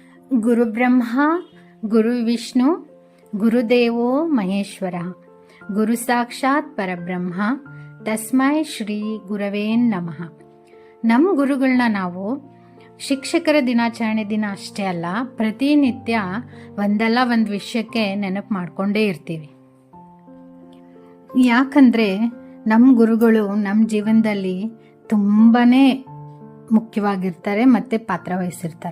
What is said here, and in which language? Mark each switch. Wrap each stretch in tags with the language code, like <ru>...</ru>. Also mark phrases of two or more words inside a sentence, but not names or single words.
<sa>ಗುರುಬ್ರಹ್ಮ ಗುರುವಿಷ್ಣು ಗುರುದೇವೋ ಮಹೇಶ್ವರ ಗುರು ಸಾಕ್ಷಾತ್ ಪರಬ್ರಹ್ಮ ತಸ್ಮೈ ಶ್ರೀ ಗುರವೇ ನಮಃ.</sa> <kn>ನಮ್ಮ ಗುರುಗಳನ್ನ ನಾವು ಶಿಕ್ಷಕರ ದಿನಾಚರಣೆ ದಿನ ಅಷ್ಟೇ ಅಲ್ಲ, ಪ್ರತಿನಿತ್ಯ ಒಂದಲ್ಲ ಒಂದು ವಿಷಯಕ್ಕೆ ನೆನಪು ಮಾಡಿಕೊಂಡೇ ಇರ್ತೀವಿ. ಯಾಕಂದರೆ ನಮ್ಮ ಗುರುಗಳು ನಮ್ಮ ಜೀವನದಲ್ಲಿ ತುಂಬಾ ಮುಖ್ಯವಾಗಿರ್ತಾರೆ ಮತ್ತು ಪಾತ್ರ ವಹಿಸಿರ್ತಾರೆ.</kn>